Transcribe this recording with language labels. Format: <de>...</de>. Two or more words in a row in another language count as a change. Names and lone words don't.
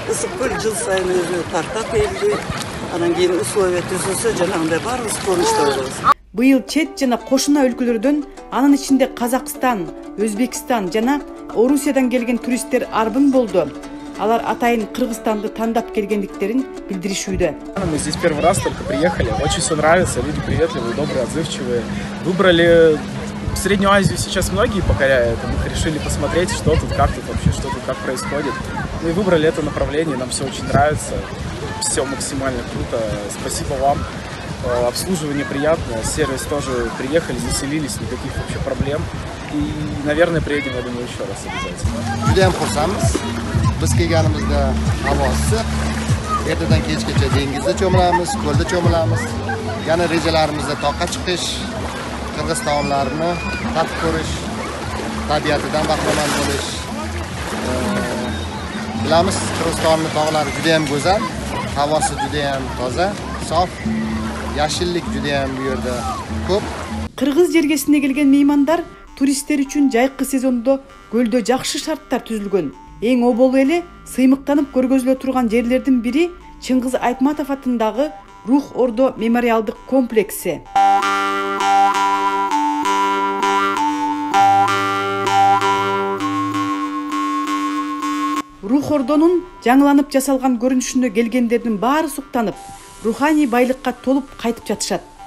<ky>Ысык көл жыл сайын өзү тартат элди. Анан кийин условия түзүлсө жанагындай баарыбыз кубанычта болобуз. Быйыл чет жана кошуна өлкөлөрдөн, анын ичинде Казакстан, Өзбекстан жана Орусиядан келген туристтер арбын болду. Алар атайын Кыргызстанды тандап келгендиктерин билдиришүүдө.</ky> <ru>Мы здесь первый раз только приехали, очень все нравится, люди приветливые, добрые, отзывчивые. Выбрали Среднюю Азию, сейчас многие покоряют, мы решили посмотреть, что тут, как тут вообще, что тут, как происходит. Ну и выбрали это направление, нам все очень нравится, все максимально круто, спасибо вам. Обслуживание приятное, сервис тоже, приехали, заселились, никаких вообще проблем. И, наверное, приедем, я думаю, еще раз обязательно.</ru> <uz>Judayam xursandmiz. Biz kelganimizda havo issiq. Ertadan kechgacha dengizda cho'milamiz, ko'lda cho'milamiz. Yana rejalarimizda toqqa chiqish, Qirg'iz taomlarini tatib ko'rish, tabiatidan bahramand bo'lish. Bilamiz, Qirg'izistonning tog'lari juda ham go'zal, havosi juda ham toza, sof, yashillik juda ham bu yerda ko'p.</uz> <ky>Кыргыз жергесине келген меймандар туристтер үчүн жайкы сезондо көлдө жакшы шарттар түзүлгөн. Эң оболу эле сыймыктанып көргөзүлө турган жерлердин бири Чыңгыз Айтматов атындагы Рух Ордо мемориалдык комплекси. Рух Ордонун жаңыланып жасалган көрүнүшүнө келгендердин баары суктанып, руханий байлыкка толуп кайтып жатышат.</ky>